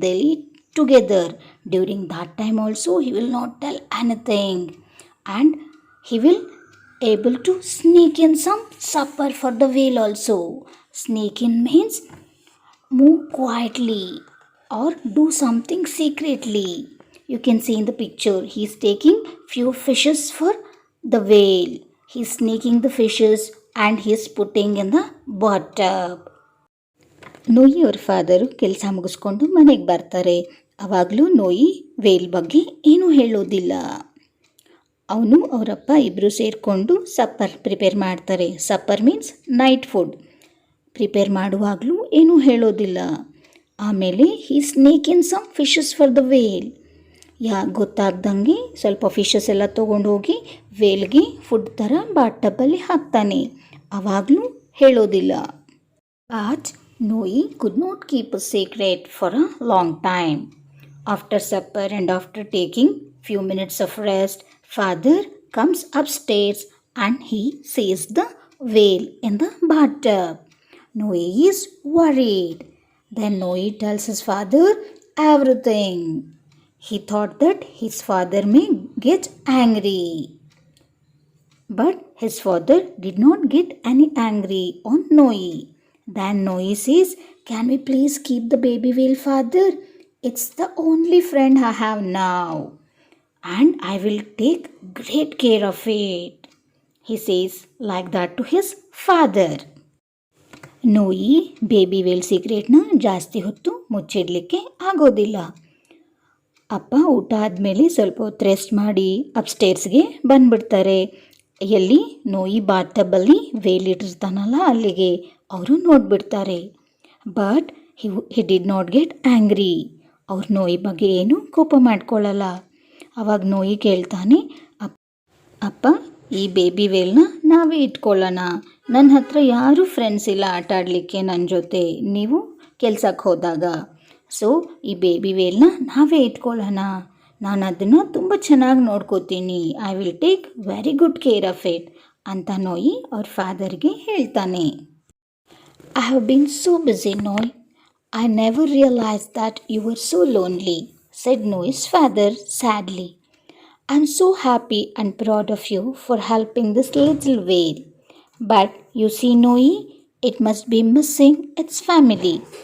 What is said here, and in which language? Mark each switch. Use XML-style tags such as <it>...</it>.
<en>They'll eat together. During that time also he will not tell anything, and he will able to sneak in some supper for the whale also. Sneak in means move quietly or do something secretly. You can see in the picture, he's taking few fishes for the whale. He's sneaking the fishes and he's putting in the bathtub.</en> <kn>ನೋಯಿ ಅವ್ರ father ಕೆಲಸ ಮುಗಿಸ್ಕೊಂಡು ಮನೆಗೆ ಬರ್ತಾರೆ. ಆವಾಗಲೂ ನೋಯಿ veil ಬಗ್ಗೆ ಏನೂ ಹೇಳೋದಿಲ್ಲ. ಅವನು ಅವರಪ್ಪ ಇಬ್ಬರು ಸೇರಿಕೊಂಡು ಸಪ್ಪರ್ ಪ್ರಿಪೇರ್ ಮಾಡ್ತಾರೆ.</kn> <en>supper means night food</en> <kn>prepare ಮಾಡುವಾಗಲೂ ಏನೂ ಹೇಳೋದಿಲ್ಲ. ಆಮೇಲೆ</kn> <en>He sneak in some fishes for the whale.</en> <kn>ಗೊತ್ತಾಗ್ದಂಗೆ ಸ್ವಲ್ಪ ಫಿಶಸ್ ಎಲ್ಲ ತೊಗೊಂಡೋಗಿ ವೇಲ್ಗೆ ಫುಡ್ ಥರ ಬಾಟಬ್ಬಲ್ಲಿ ಹಾಕ್ತಾನೆ. ಆವಾಗಲೂ ಹೇಳೋದಿಲ್ಲ.</kn> <en>But Noe could not keep a secret for a long time. After supper and after taking few minutes of rest, father comes upstairs and he sees the whale in the bathtub. Noe is worried. Then Noe tells his father everything. He thought that his father may get angry. But his father did not get any angry on Noe. Then Noe says, "Can we please keep the baby whale, father? It's the only friend I have now, and I will take great care of it." He says like that to his father.</en> <kn>ನೋಯಿ baby veil ಸೀಕ್ರೆಟ್ನ ಜಾಸ್ತಿ ಹೊತ್ತು ಮುಚ್ಚಿಡಲಿಕ್ಕೆ ಆಗೋದಿಲ್ಲ. ಅಪ್ಪ ಊಟ ಆದಮೇಲೆ ಸ್ವಲ್ಪ ಹೊತ್ತು rest ಮಾಡಿ ಅಪ್ಸ್ಟೇರ್ಸ್ಗೆ ಬಂದುಬಿಡ್ತಾರೆ. ಎಲ್ಲಿ ನೋಯಿ ಬಾತಬ್ಬಲ್ಲಿ ವೇಲ್ ಇಟ್ಟಿರ್ತಾನಲ್ಲ ಅಲ್ಲಿಗೆ ಅವರು ನೋಡಿಬಿಡ್ತಾರೆ.</kn> <en>But he did not get angry.</en> <kn>ಅವ್ರು ನೋಯಿ ಬಗ್ಗೆ ಏನು ಕೋಪ ಮಾಡ್ಕೊಳ್ಳಲ್ಲ. ಅವಾಗ ನೋಯಿ ಕೇಳ್ತಾನೆ, ಅಪ್ಪ ಈ ಬೇಬಿ ವೇಲ್ನ ನಾವೇ ಇಟ್ಕೊಳ್ಳೋಣ. ನನ್ನ ಹತ್ರ ಯಾರೂ ಫ್ರೆಂಡ್ಸ್ ಇಲ್ಲ ಆಟ ಆಡಲಿಕ್ಕೆ ನನ್ನ ಜೊತೆ, ನೀವು ಕೆಲ್ಸಕ್ಕೆ ಹೋದಾಗ. ಸೊ ಈ ಬೇಬಿ ವೇಲ್ನ ನಾವೇ ಇಟ್ಕೊಳ್ಳೋಣ. ನಾನು ಅದನ್ನು ತುಂಬ ಚೆನ್ನಾಗಿ ನೋಡ್ಕೋತೀನಿ.</kn> <en>I will take very good care of it</en> <kn>ಅಂತ ನೋಯಿ ಅವ್ರ ಫಾದರ್ಗೆ ಹೇಳ್ತಾನೆ.</kn> <en>I have been so busy, Noy. I never realized that you were so lonely, said Noy's father sadly. I'm so happy and proud of you for helping this little whale. But you see, Noy, it must be missing its family.</en>